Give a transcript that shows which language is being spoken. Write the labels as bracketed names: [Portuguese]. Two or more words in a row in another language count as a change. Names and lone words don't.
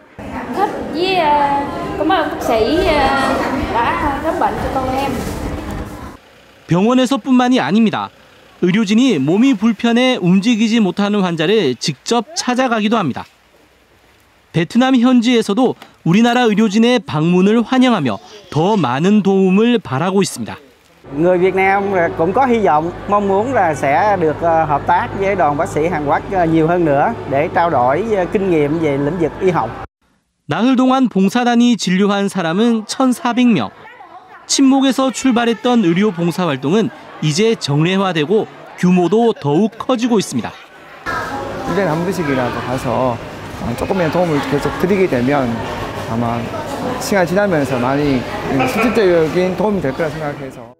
[Korean] 병원에서뿐만이 아닙니다. 의료진이 몸이 불편해 움직이지 못하는 환자를 직접 찾아가기도 합니다. 베트남 현지에서도 우리나라 의료진의 방문을 환영하며 더 많은 도움을 바라고 있습니다. [Vietnamese] Người Việt Nam cũng có hy vọng mong muốn là sẽ được hợp tác với đoàn bác sĩ Hàn Quốc nhiều hơn nữa để trao đổi kinh nghiệm về lĩnh vực y học. [Korean] 나흘 동안 봉사단이 진료한 사람은 1,400명. 친목에서 출발했던 의료 봉사 활동은 이제 정례화되고 규모도 더욱 커지고 있습니다. 1년에 한 번씩이라도 가서 조금의 도움을 계속 드리게 되면 아마 시간이 지나면서 많이 실질적인 도움이 될 거라 생각해서.